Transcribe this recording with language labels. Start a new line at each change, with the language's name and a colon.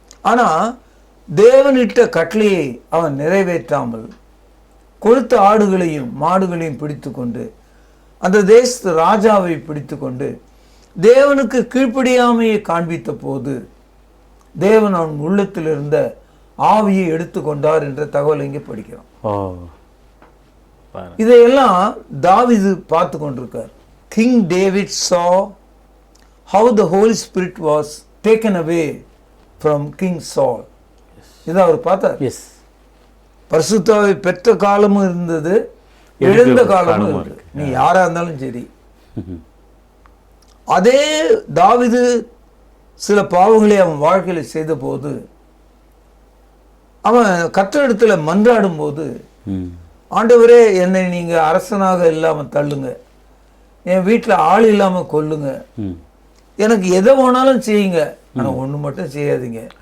Tamil: ஆனா தேவனிட்ட கட்டளையை அவன் நிறைவேற்றாமல் கொழுத்த ஆடுகளையும் மாடுகளையும் பிடித்து கொண்டு அந்த தேசத்து ராஜாவை பிடித்து கொண்டு தேவனுக்கு கீழ்ப்படியாமையை காண்பித்த போது தேவன் அவன் உள்ளத்தில் இருந்த ஆவியை எடுத்துக்கொண்டார் என்ற தகவல் இங்கே படிக்கிறோம். இதையெல்லாம் தாவீது பார்த்து கொண்டிருக்கார். King David
English: saw how the Holy Spirit was taken away from king Saul.
Tamil: இதை அவர் பார்த்தார்.
English: Yes.
Tamil: பரிசுத்தாவை பெற்ற காலமும் இருந்தது, எழுந்த காலமும் இருக்கு. நீ யாரா இருந்தாலும் சரி. அதே தாவீது சில பாவங்களை அவன் வாழ்க்கையில செய்த போது, அவன் கர்த்தரிடத்துல மன்றாடும் போது, ஆண்டவரே என்னை நீங்க அரசனாக இல்லாம தள்ளுங்க, என் வீட்டுல ஆள் இல்லாம கொல்லுங்க, எனக்கு எதை வேணாலும் செய்யுங்க, ஆனா ஒண்ணு மட்டும் செய்யாதீங்க.